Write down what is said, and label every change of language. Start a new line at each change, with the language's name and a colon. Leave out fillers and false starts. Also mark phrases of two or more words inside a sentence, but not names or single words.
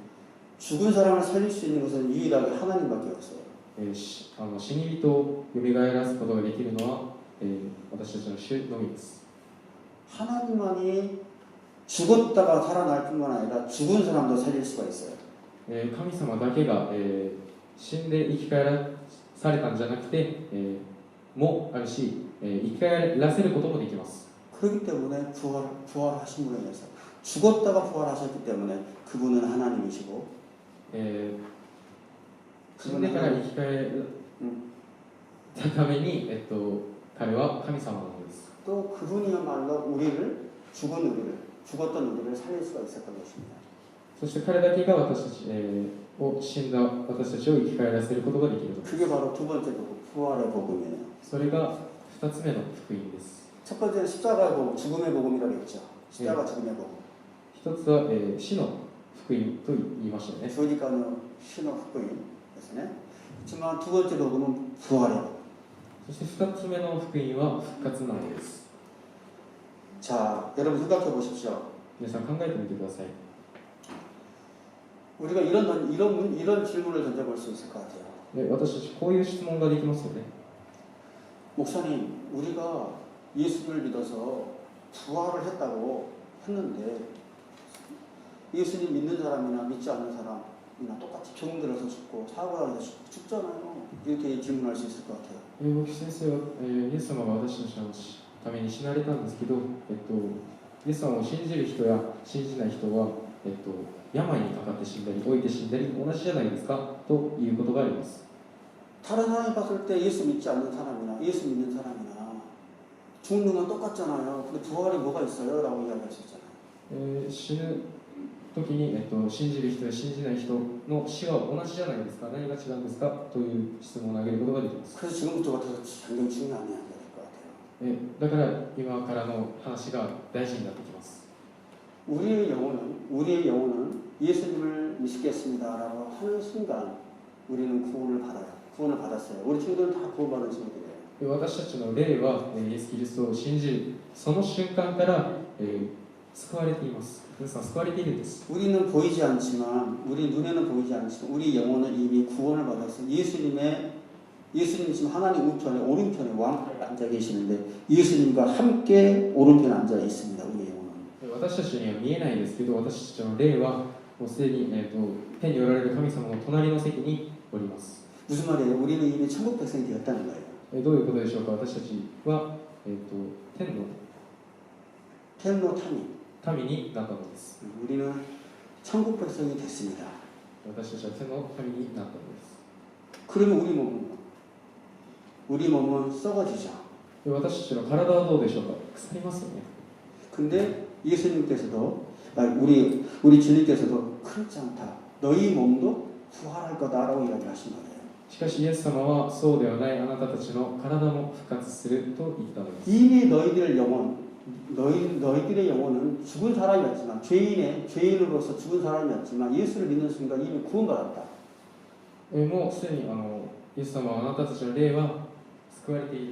Korean: 죽은 사람을 살릴 수 있는 것은 유일하게 하나님밖에 없어요.
Japanese: 死に人を蘇らすことができるのは、私たちの主のみです。
Korean: 하나님만이 죽었다가 살아날 뿐만 아니라 죽은 사람도 살릴 수가 있어요.
Japanese: 神様だけが、死んで生き返らされたんじゃなくて、もあるし、生き返らせることもできます。
Korean: 그렇기 때문에 부활하심으로 인해서 죽었다가 부활하셨기 때문에 그분은 하나님이시고
Japanese: 死んでから生き返ったために、彼は神様なのです。
Korean: 또 그분이야말로 죽었던 우리를 살릴 수가 있었던 것입니다.
Japanese: そして彼だけが私たち、死んだ私たちを生き返らせることができるのです。
Korean: 그게 바로 두 번째 부활의 복음이에요.
Japanese: それが2つ目の福音です。
Korean: 첫 번째는 십자가의 복음, 죽음의 복음이라고 했죠. 십자가 죽음의 복음.
Japanese: 一つは、死の福音と言いましたよね。 조니까는 신호 福音ですね.
Korean: 하지만 두 번째 복음은 부활이에요.
Japanese: そして2つ目の福音は復活なのです。
Korean: 자, 여러분 생각해 보십시오.
Japanese: 皆さん考えてみてください。
Korean: 우리가 이런 질문을 던져볼 수 있을 것 같아요.
Japanese: 私たちこういう質問ができますよね。
Korean: 목사님, 우리가 예수를 믿어서 부활을 했다고 했는데 예수님 믿는 사람이나 믿지 않는 사람이나 똑같이 병 들어서 죽고 사고 나서 죽잖아요. 이렇게 질문할 수 있을 것 같아요.
Japanese: 牧師先生は、イエス様が私たちのために死なれたんですけど、イエス様を信じる人や信じない人は、病にかかって死んだり老いて死んだり同じじゃないですかということがあります。
Korean: 다른 사람이 봤을 때 예수 믿지 않는 사람이나 예수 믿는 사람이나 죽는 건 똑같잖아요. 근데 부활이 뭐가 있어요? 라고 이야기할 수 있잖아요.
Japanese: 死ぬ時に、信じる人や信じない人の死は同じじゃないですか、何が違うんですかという質問を投げることができます。
Korean: 그래서 지금부터 같아서 굉장히 중요한 이야기가 될 것 같아요.
Japanese: だから今からの話が大事になってきます。
Korean: 우리의 영혼은 예수님을 믿겠습니다라고 하는 순간 우리는 구원을 받아요. 구원을 받았어요. 우리 친구들은 다 구원받은 친구들이에요.
Japanese: 私たちの霊はイエス・キリストを信じるその瞬間から、救われています。皆さん救われているんです。
Korean: 우리는 보이지 않지만 우리 눈에는 보이지 않지만 우리 영혼은 이미 구원을 받아서 예수님 지금 하나님 우편에 오른편에 왕편에 앉아 계시는데 예수님과 함께 오른편에 앉아 있습니다. 우리 영혼은.
Japanese: 私たちには見えないですけど、私たちの霊はもうすでに、天におられる神様の隣の席におります。
Korean: 무슨 말이에요? 우리는 이미 천국 백성이 되었다는 거예요.
Japanese: どういうことでしょうか。私たちは、天の民になったのです。
Korean: 우리는 천국 백성이 됐습니다.
Japanese: 私たちは天の民になったのです。
Korean: 그러면 우리 몸은 썩어지죠.
Japanese: 私たちの体はどうでしょうか。腐りますよね。
Korean: 근데 예수님께서도 우리 주님께서도 그렇지 않다. 너희 몸도 부활할 거다라고 이야기하신 거예요.
Japanese: しかしイエス様はそうではない、あなたたちの体も復活すると言ったのです。
Korean: 이미 너희들의 영혼은 죽은 사람이었지만 죄인으로서 죽은 사람이었지만 예수를 믿는 순간 이미 구원받았다.
Japanese: もうすでにイエス様はあなたたちの霊は救われている。